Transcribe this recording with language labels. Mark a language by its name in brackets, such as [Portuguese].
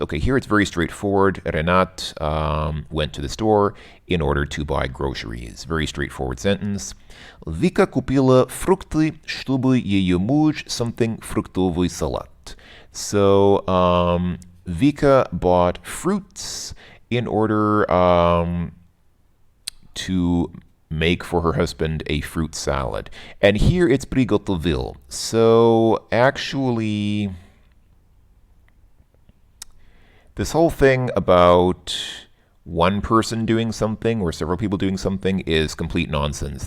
[English] Okay, here it's very straightforward. Renat went to the store in order to buy groceries. Very straightforward sentence. [Russian] Вика купила фрукты, чтобы ее муж something фруктовый салат. [English] So Vika bought fruits in order to make for her husband a fruit salad. And here it's приготовил. So actually, this whole thing about one person doing something or several people doing something is complete nonsense.